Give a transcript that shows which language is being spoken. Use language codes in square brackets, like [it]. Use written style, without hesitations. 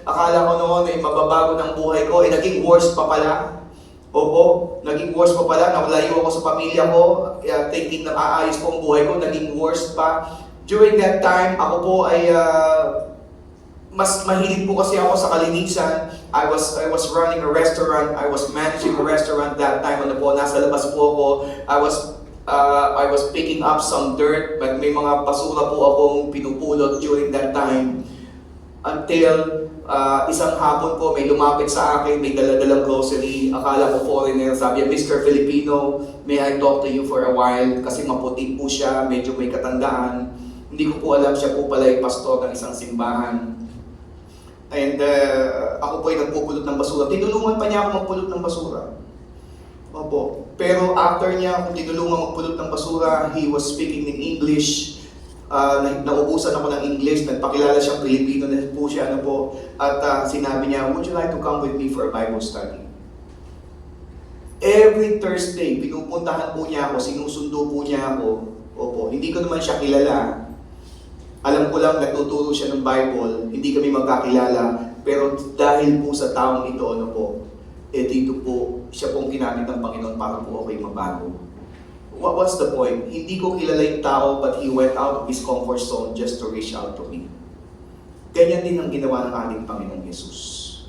[tl] Akala ko noon ay mababago ng buhay ko, naging worse pa pala. Opo, naging worse pa pala, nawalayo ako sa pamilya ko, thinking na aayos po ang buhay ko, naging worse pa. During that time, ako po ay mas mahilig po kasi ako sa kalinisan. [en] I was running a restaurant, I was managing a restaurant that time, [tl] ano po, nasa labas po ako. [en] I was picking up some dirt, but [tl] may mga basura po akong pinupulot [en] during that time. [tl] Until isang hapon po, may lumapit sa akin, may daladalang grocery. Akala ko foreigner, sabi niya, [en] Mr. Filipino, may I talk to you for a while? [tl] Kasi maputi po siya, medyo may katandaan. Hindi ko po alam, siya po pala ay pastor ng isang simbahan. And ako po ay nagpupulot ng basura. Tinulungan pa niya ako magpulot ng basura. Opo. Pero after niya akong tinulungan magpulot ng basura, [en] he was speaking in English. [tl] Naubusan ako ng English, nagpakilala siyang Pilipino na po siya, ano po, at sinabi niya, [en] would you like to come with me for a Bible study? [tl] Every Thursday, pinupuntahan po niya ako, sinusundo po niya ako. Opo, hindi ko naman siya kilala. Alam ko lang, nagtuturo siya ng Bible, hindi kami magkakilala, pero dahil po sa taong ito, ano po, dito po, siya pong ginamit ng Panginoon para po ako'y mabago. [en] What's the point? [tl] Hindi ko kilala yung tao, [en] but he went out of his comfort zone just to reach out to me. [tl] Ganyan din ang ginawa ng ating Panginoong Jesus.